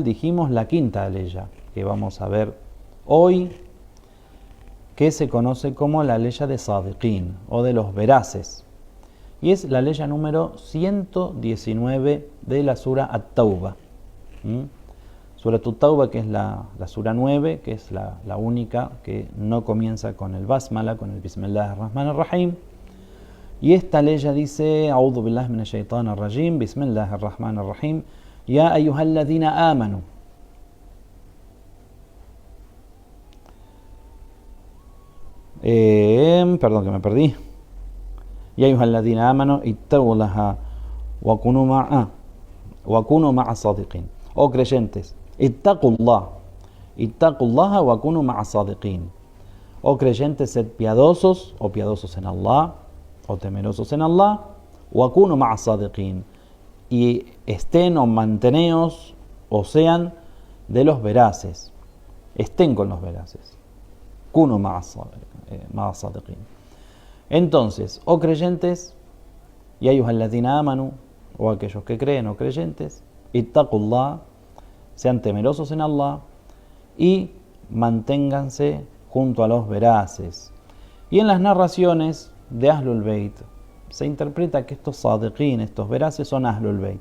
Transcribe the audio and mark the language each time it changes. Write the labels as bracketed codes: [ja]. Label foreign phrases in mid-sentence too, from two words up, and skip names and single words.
[es] Dijimos la quinta aleya que vamos a ver hoy, que se conoce como la aleya de Sadiqin o de los veraces, y es la aleya número 119 de la sura At-Tawbah. Sura At-Tawbah, que es la sura 9, que es la única que no comienza con el Basmala, con el [ar] بسم الله الرحمن الرحيم. [es] Y esta aleya dice: [ar] أعوذ بالله من الشيطان الرجيم، بسم الله الرحمن الرحيم، يا أيها الذين آمنوا. [es] Perdón que me perdí. [ar] يا أيها الذين آمنوا اتقوا الله وكونوا مع الصادقين. [es] Oh creyentes, [ar] اتقوا الله وكونوا مع الصادقين. [es] Oh creyentes, sed piadosos o piadosos en Allah, o temerosos en Allah, [ar] وكونوا مع الصادقين, [es] y estén o manteneos o sean de los veraces, estén con los veraces. [ar] كونوا مع الصادقين. [es] Entonces, oh creyentes, y [ar] أيها الذين آمنوا, [es] o aquellos que creen o creyentes, ittaqullah, sean temerosos en Allah y manténganse junto a los veraces. Y en las narraciones de Ahlul Bayt se interpreta que estos sadiqin, estos veraces, son Ahlul Bayt.